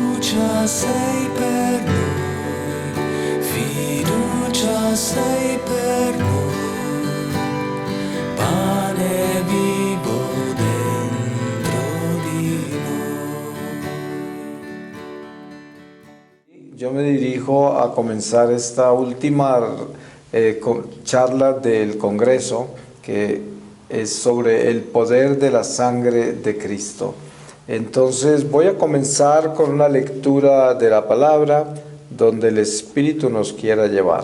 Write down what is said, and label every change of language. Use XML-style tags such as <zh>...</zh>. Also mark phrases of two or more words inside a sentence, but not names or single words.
<it>Fiducia sei per noi, fiducia sei per noi, pane vivo dentro di noi.</it> <es>Yo me dirijo a comenzar esta última charla del Congreso, que es sobre el poder de la sangre de Cristo. Entonces voy a comenzar con una lectura de la palabra donde el Espíritu nos quiera llevar.</es>